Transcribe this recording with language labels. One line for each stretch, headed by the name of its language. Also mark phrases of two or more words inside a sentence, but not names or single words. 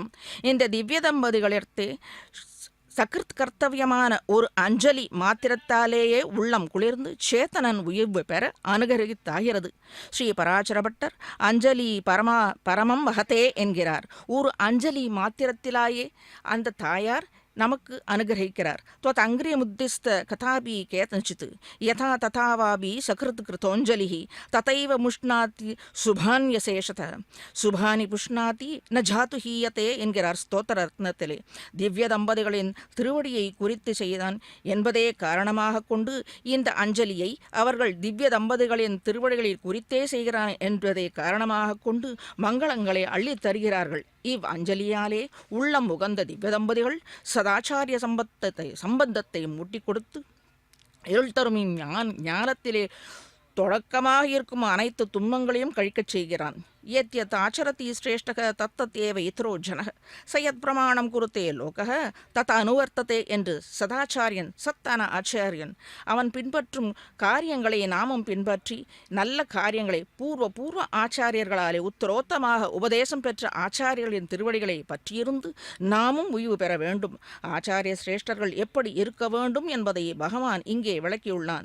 Tamil: இந்த திவ்ய தம்பதிகளிடத்தே சகிருத் கர்த்தவியமான ஒரு அஞ்சலி மாத்திரத்தாலேயே உள்ளம் குளிர்ந்து சேத்தனன் உயிர்வு பெற அனுகிரகித்தாகிறது. ஸ்ரீ பராசரபட்டர்
Sanskrit: अञ्जलि परमं वहते
Tamil: என்கிறார். ஒரு அஞ்சலி மாத்திரத்திலாயே அந்த தாயார் நமக்கு அனுகிரகிக்கிறார்.
Sanskrit: त्वत् अङ्ग्रियमुद्दिस्त कथापि केतनचित् यथा तथावापि सकृत् कृतोञ्जलिः तथैव मुष्णाति शुभान्यशेषत शुभानि पुष्णाति न जातु हीयते
Tamil: என்கிறார் ஸ்தோத்திர ரத்னத்திலே. திவ்ய தம்பதிகளின் திருவடியை குறித்து செய்தான் என்பதே காரணமாக கொண்டு இந்த அஞ்சலியை அவர்கள் திவ்ய தம்பதிகளின் திருவடிகளில் குறித்தே செய்கிறான் என்பதை காரணமாக கொண்டு மங்களங்களை அள்ளித் தருகிறார்கள். இவ் அஞ்சலியாலே உள்ளம் உகந்த திவ்ய தம்பதிகள் சதாச்சாரிய சம்பந்தத்தை மூட்டி கொடுத்து இருள் தரும் ஞானத்திலே தொடக்கமாக இருக்கும் அனைத்து துன்பங்களையும் கழிக்கச் செய்கிறான்.
Sanskrit: यत् आचरति श्रेष्ठः तत्तत्येव इतरो जनः सयत् प्रमाणं कुरुते लोकः तत् अनुवर्तते
Tamil: என்று சதாச்சாரியன் சத்தான ஆச்சாரியன் அவன் பின்பற்றும் காரியங்களை நாமும் பின்பற்றி நல்ல காரியங்களை பூர்வ ஆச்சாரியர்களாலே உத்தரோத்தமாக உபதேசம் பெற்ற ஆச்சாரியர்களின் திருவடிகளை பற்றியிருந்து நாமும் உய்வு பெற வேண்டும். ஆச்சாரிய சிரேஷ்டர்கள் எப்படி இருக்க வேண்டும் என்பதை பகவான் இங்கே விளக்கியுள்ளான்.